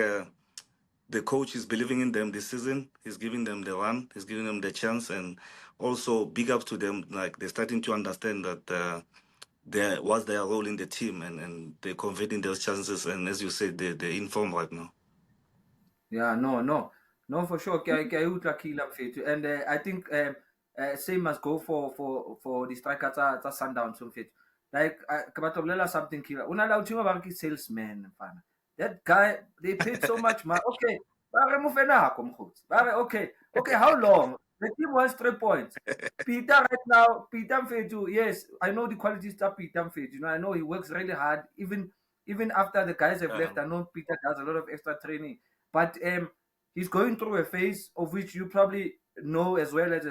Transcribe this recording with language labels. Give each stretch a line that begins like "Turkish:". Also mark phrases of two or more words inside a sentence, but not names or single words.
English: The coach is believing in them this season. He's giving them the run. He's giving them the chance, and also big ups to them. Like they're starting to understand that what's their role in the team, and they're converting those chances. And as you said, they're in form right now. Yeah, no, for sure.
Southern Sotho: Ke a utlwa Kila mfethu,
English: and I think same must go for the striker tsa Sundowns mfethu.
Southern Sotho: Like ke batla ho bolela something Kila.
Zulu: Una la uthima
Southern Sotho: ba re ke salesman mfana.
English: That guy, they paid so much money.
Southern Sotho: Okay, ba re mo fe nako mokgotsi. Ba re
English: okay, how long? The team wants 3 points. Peter right now, Peter mfethu, yes, I know the qualities of Peter mfethu. You know, I know he works really hard. Even after the guys have left, I know Peter does a lot of extra training. But he's going through a phase of which you probably know as well as a